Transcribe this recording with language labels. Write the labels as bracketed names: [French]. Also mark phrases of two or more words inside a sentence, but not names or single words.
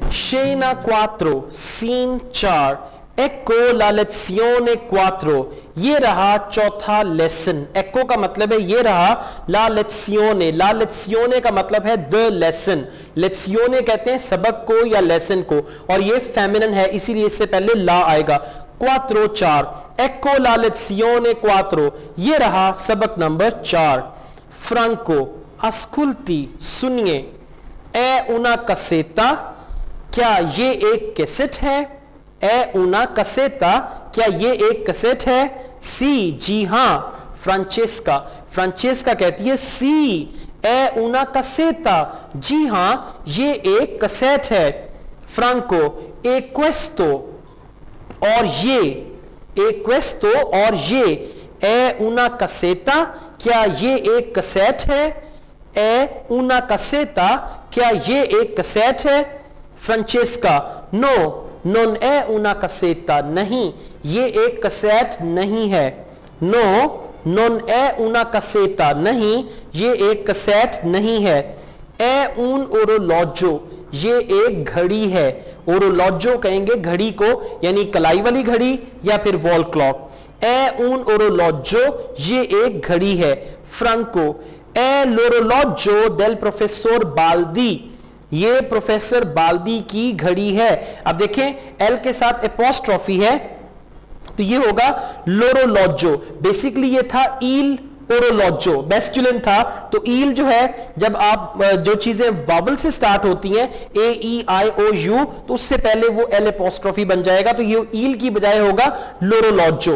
[Hindi] scena 4 सीन 4 [Italian] ecco la lezione [Hindi] 4 ये रहा चौथा लेसन। ecco का मतलब है ये रहा, [Italian] la lezione [Hindi] का मतलब है [English] the lesson. [Hindi] lezione कहते हैं सबक को या लेसन को, और ये फेमिनिन है इसीलिए इससे पहले ला आएगा। 4 4 [Italian] ecco la lezione [Hindi] 4 ये रहा सबक नंबर 4। फ्रांको ascolti सुनिए, [Italian] è una cassetta [Hindi] क्या ये एक कैसेट है? [Italian] è una cassetta [Hindi] क्या ये एक कैसेट है? सी जी हां। फ्रांचेस्का कहती है सी [Italian] è una cassetta [Hindi] जी हां ये एक कैसेट है। फ्रांको [Italian] e questo [Hindi] और ये [Italian] è una cassetta [Hindi] क्या ये एक कैसेट है? [Italian] è una cassetta [Hindi] क्या ये एक कैसेट है? फ्रांचेस्का नो [Italian] non è una cassetta [Hindi] नहीं ये एक कैसेट नहीं है। नो [Italian] non è una cassetta [Hindi] नहीं ये एक कैसेट नहीं है। [Italian] è un orologio [Hindi] ये एक घड़ी है। ओरोलॉजो कहेंगे घड़ी को, यानी कलाई वाली घड़ी या फिर [English] wall clock. [Italian] è un orologio [Hindi] ये एक घड़ी है। फ्रांको [Italian] è l'orologio del professor [Hindi] बाल्दी ये प्रोफेसर बाल्दी की घड़ी है। अब देखें एल के साथ एपोस्ट्रोफी है तो ये होगा लोरोलॉजो। बेसिकली ये था [Italian] il orologio, [Hindi] मैस्कुलिन था, तो ईल जो है जब आप जो चीजें वावल से स्टार्ट होती हैं ए ई आई ओ यू तो उससे पहले वो [English] L apostrophe [Hindi] बन जाएगा, तो ये ईल की बजाय होगा लोरोलॉजो।